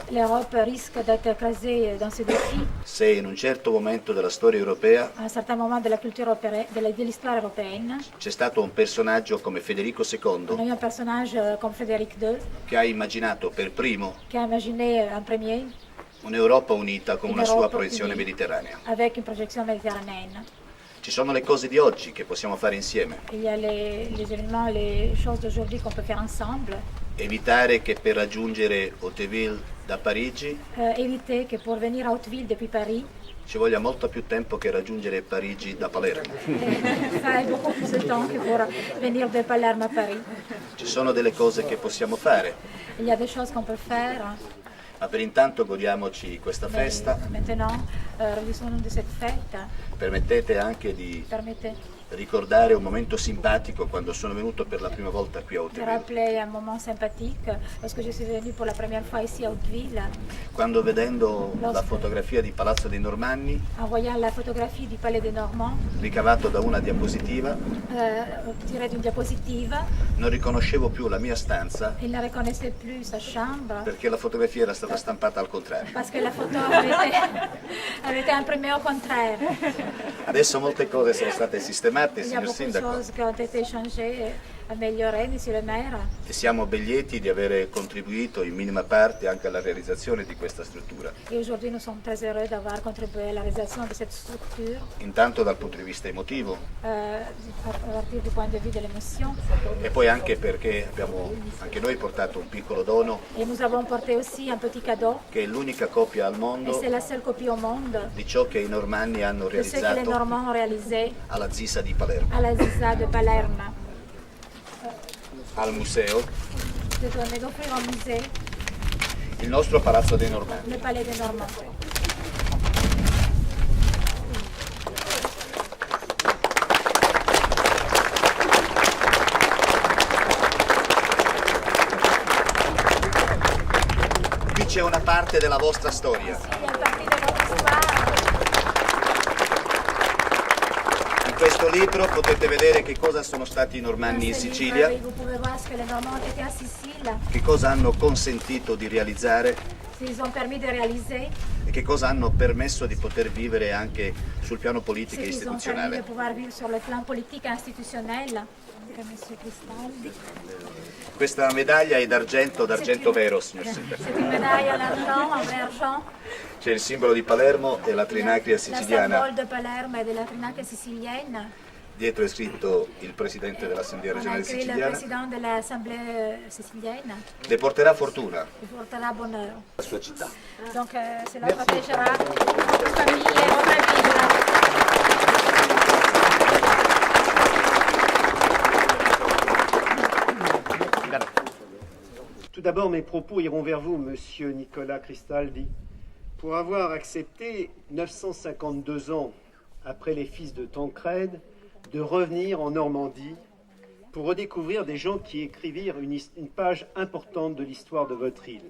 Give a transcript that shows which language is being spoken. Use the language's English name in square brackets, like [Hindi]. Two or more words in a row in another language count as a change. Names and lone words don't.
[French] L'Europe risque d'être écrasée dans ce défi [Italian] se in un certo momento della storia europea [French] à un certain moment de la culture de l'histoire européenne. [Italian] c'è stato un personaggio come Federico [French] On a II eu un personnage comme Frédéric II [Italian] che ha immaginato per primo [French] qui a imaginé en premier [Italian] un'Europa unita con una sua Un'Europa proiezione unita. mediterranea. [French] avec une projection méditerranéenne. [Italian] Ci sono le cose di oggi che possiamo fare insieme. [French] Il y a les éléments, les choses d'aujourd'hui qu'on peut faire ensemble. [Italian] evitare che per raggiungere Hauteville da Parigi [French] éviter que pour venir à Hauteville depuis Paris, [Italian] ci voglia molto più tempo che raggiungere Parigi da Palermo. [French] ça est beaucoup plus de temps que pour venir de Palerme à Paris. [Italian] Ci sono delle cose che possiamo fare, [French] Il y a des choses qu'on peut faire. [Italian] ma per intanto godiamoci questa festa. [French] Maintenant, réjouissons-nous de cette fête. [Italian] Permettete anche di [French] Permettez [Italian] ricordare un momento simpatico quando sono venuto per la prima volta qui a [French] de [Italian] Hauteville. [French] rappeler un moment sympathique lorsque je suis venue pour la première fois ici à Hauteville, [Italian] Quando vedendo la fotografia di Palazzo dei Normanni, [French] en voyant la photographie du Palais des Normands [Italian] ricavato da una diapositiva, [French] tirée d'une diapositive, [Italian] non riconoscevo più la mia stanza [French] il ne reconnaissait plus sa chambre [Italian] perché la fotografia era stata stampata al contrario. [French] parce que la photo avait été imprimée au contraire. [Italian] Adesso molte cose sono state sistemate, [French] Il y a [Italian] signor [French] beaucoup de [Italian] Sindaco, [French] choses qui ont été changées, améliorées, monsieur le maire. [Italian] e siamo ben lieti di avere contribuito in minima parte anche alla realizzazione di questa struttura, [French] Et aujourd'hui, nous sommes très heureux d'avoir contribué à la réalisation de cette structure, [Italian] intanto dal punto di vista emotivo [French] à partir du point de vue de l'émotion. [Italian] e poi anche perché abbiamo anche noi portato un piccolo dono [French] Et nous avons porté aussi un petit cadeau, [Italian] che è l'unica copia al [French] et [Italian] mondo [French] c'est la seule copie au monde [Italian] di ciò che i normanni hanno [French] de ce que les [Italian] realizzato [French] Normands ont réalisé [Italian] alla Zisa di Palermo, [French] à la Zisa de Palerme. [Italian] al museo, [French] Je donne d'offrir au musée [Italian] il nostro Palazzo dei Normanni. [French] le Palais des Normands. [Italian] Qui c'è una parte della vostra storia. [French] Il y a une partie de votre histoire. [Italian] In questo libro potete vedere che cosa sono stati i normanni in [French] Dans ce [Italian] Sicilia, [French] livre, vous pouvez voir ce que les Normands ont été à Sicile, [Italian] che cosa hanno consentito di realizzare [French] ce qu'ils ont permis de réaliser, [Italian] e che cosa hanno permesso di poter vivere anche sul piano [French] ce [Italian] politico e [French] qu'ils ont permis de [Italian] istituzionale. [French] pouvoir vivre sur le plan politique et institutionnel. Monsieur Cristaldi. [Italian] Questa medaglia è d'argento vero, signor Sindaco. [French] C'est une médaille en argent, en vrai argent. [Italian] C'è il simbolo di Palermo e la trinacria [French] La [Italian] siciliana. [French] symbole de Palerme et de la trinacria sicilienne. [Italian] Dietro è scritto il presidente dell'Assemblea [French] On a [Italian] regionale [French] écrit le [Italian] siciliana. [French] président de l'Assemblée sicilienne. [Italian] Le porterà fortuna. [French] Il porterà bonheur. [Italian] La sua città. [French] Donc cela protégera votre famille et votre ville. Tout d'abord, mes propos iront vers vous, monsieur Nicolas Cristaldi, pour avoir accepté, 952 ans après les fils de Tancrède, de revenir en Normandie pour redécouvrir des gens qui écrivirent une page importante de l'histoire de votre île.